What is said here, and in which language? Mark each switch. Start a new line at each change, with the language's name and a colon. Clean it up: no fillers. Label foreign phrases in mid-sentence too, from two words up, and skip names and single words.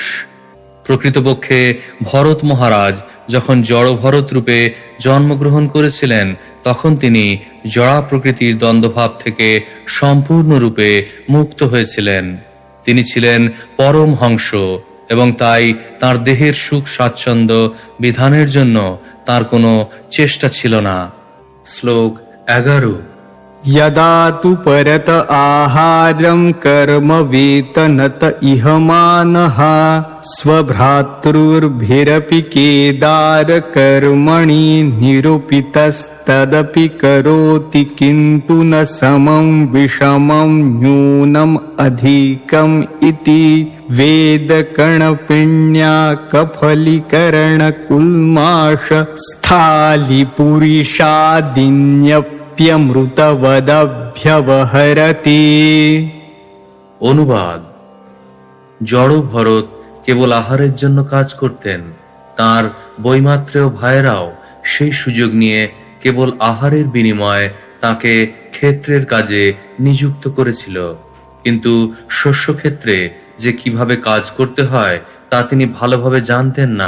Bangla: প্রকৃতপক্ষে ভরত মহারাজ যখন জড় ভরত রূপে জন্মগ্রহণ করেছিলেন তখন তিনি জড়া প্রকৃতির দ্বন্দ্বভাব থেকে সম্পূর্ণরূপে মুক্ত হয়েছিলেন। তিনি ছিলেন পরমহংস এবং তাই তার দেহের সুখ স্বাচ্ছন্দ্য বিধানের জন্য তার কোনো চেষ্টা ছিল না। শ্লোক 11।
Sanskrit: यदा तु परत आहारं कर्म वेतनत इह मानः स्वभ्रातृर्भिरपि केदार कर्मणि निरूपितस्तदपि करोति किन्तु न समं विषमं न्यूनम् अधिकम् इति वेदकणपिण्या कफलीकरणकुल्माष स्थालिपुरीषादिन्यप्यमृतवदभ्यवहरति।
Bangla: অনুবাদ: জড় ভরত কেবল আহারের জন্য কাজ করতেন। তার বৈমাত্রেয় ভাইয়েরাও সেই সুযোগ নিয়ে কেবল আহারের বিনিময়ে তাকে ক্ষেত্রের কাজে নিযুক্ত করেছিল, কিন্তু শস্যক্ষেত্রে যে কিভাবে কাজ করতে হয় তা তিনি ভালোভাবে জানতেন না।